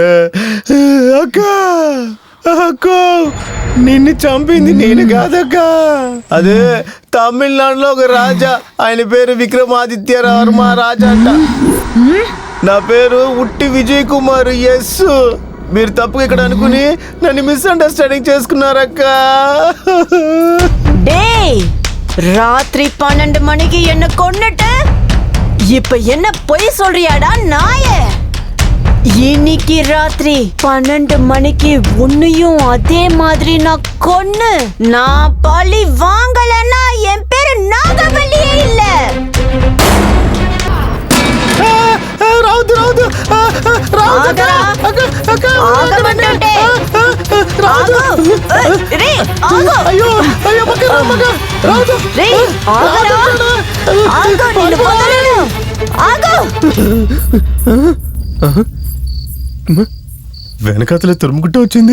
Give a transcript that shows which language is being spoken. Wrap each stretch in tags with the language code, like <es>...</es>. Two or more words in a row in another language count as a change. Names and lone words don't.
<te>అక్క అక్క నిన్ను చంపింది నేను కాదక్క. అదే తమిళనాడులో ఒక రాజా, ఆయన పేరు విక్రమాదిత్య వర్మ రాజా అంట. నా పేరు ఉట్టి విజయ్ కుమార్. ఎస్, మీరు తప్పుగా ఇక్కడ అనుకుని నన్ను మిస్అండర్స్టాండింగ్ చేసుకున్నారక్క.</te> <ta>டேய் ராத்திரி 12 மணிக்கு என்ன கொன்னுட்டு இப்ப என்ன பொய் சொல்றியாடா நாயே? இன்னைக்கு ராத்திரி 12 மணிக்கு உன்னையும் அதே மாதிரி நான் கொன்னு நான் பழி வாங்கலன்னா என் பேரு நாகவல்லியே இல்ல.</ta> <te>రావద్దు రావద్దు అయ్యో అయ్యో వెనకాతలే తురుముకుంటూ వచ్చింది.</te>